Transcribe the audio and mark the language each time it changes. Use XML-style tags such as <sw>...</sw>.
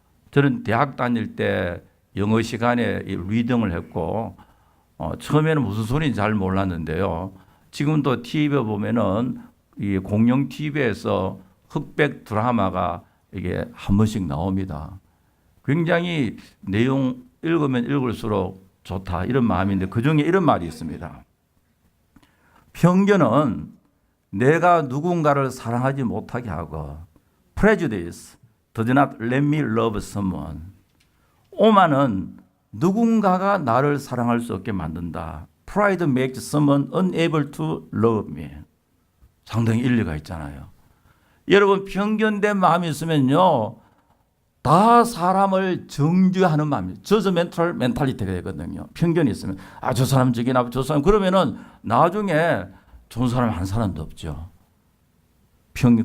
<ko>저는 대학 다닐 때 영어 시간에 리딩을 했고 처음에는 무슨 소리인지 잘 몰랐는데요. 지금도 TV에 보면은 이 공영 TV에서 흑백 드라마가 이게 한 번씩 나옵니다. 굉장히 내용 읽으면 읽을수록 좋다 이런 마음인데 그중에 이런 말이 있습니다. 편견은 내가 누군가를 사랑하지 못하게 하고</ko> <en>Prejudice does not let me love someone.</en> <ko>오만은 누군가가 나를 사랑할 수 없게 만든다.</ko> <en>Pride makes someone unable to love me.</en> <ko>상당히 일리가 있잖아요. 여러분 편견된 마음이 있으면요 다 사람을 정죄하는 마음이에요. 저저멘탈 멘탈리티가 되거든요. 편견이 있으면 저 사람 저기 나 저 사람 그러면은 나중에 좋은 사람 한 사람도 없죠. 편견.</ko>